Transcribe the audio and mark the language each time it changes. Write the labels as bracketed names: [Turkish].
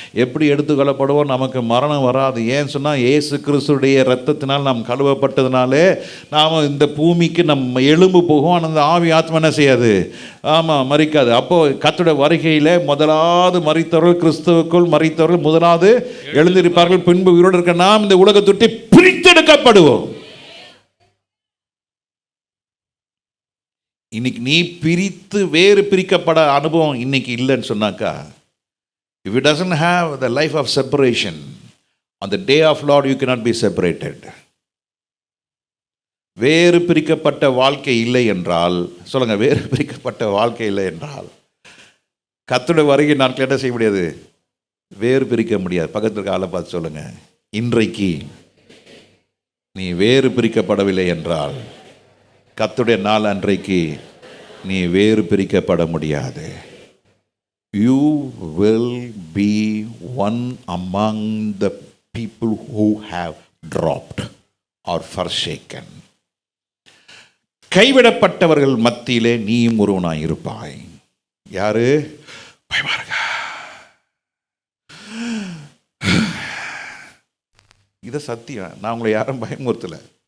[Tamil] எப்படி எடுத்துக்கொள்ளப்படுவோம்? நமக்கு மரணம் வராது. ஏன்னு சொன்னால், இயேசு கிறிஸ்துடைய இரத்தத்தினால் நாம் கழுவப்பட்டதுனாலே நாம் இந்த பூமிக்கு நம்ம எலும்பு போகும். ஆனால் அந்த ஆவி ஆத்மா என்ன செய்யாது? ஆமாம், மறிக்காது. அப்போது கர்த்தருடைய வருகையில் முதலாவது மரித்தவர்கள், கிறிஸ்துவுக்குள் மரித்தவர்கள் முதலாவது எழுந்திருப்பார்கள். பின்பு உயிரோடு இருக்க நாம் இந்த உலகத்தை பிரித்தெடுக்கப்படுவோம். இன்னைக்கு நீ பிரித்து வேறு பிரிக்கப்பட அனுபவம் இன்னைக்கு இல்லைன்னு சொன்னாக்கா, [English] if it doesn't have the life of separation, on the day of Lord you cannot be separated. [Tamil] வேறு பிரிக்கப்பட்ட வாழ்க்கை இல்லை என்றால், சொல்லுங்க, வேறு பிரிக்கப்பட்ட வாழ்க்கை இல்லை என்றால் கர்த்தருடைய வருகை நாட்கள் என்ன செய்ய முடியாது? வேறு பிரிக்க முடியாது. பக்கத்தில் இருக்க ஆளை பார்த்து சொல்லுங்க, இன்றைக்கு நீ வேறு பிரிக்கப்படவில்லை என்றால் கர்த்தருடைய நாள் அன்றைக்கு நீ வேறு பிரிக்கப்பட முடியாது. [English] You will be one among the people who have dropped or forsaken. [Tamil] கைவிடப்பட்டவர்கள் மத்தியிலே நீயும் ஒருவனாய் இருப்பாய். யாரு? பயமா இருக்கா? இதை சத்தியம். நான் உங்களை யாரும் பயமுறுத்தலை.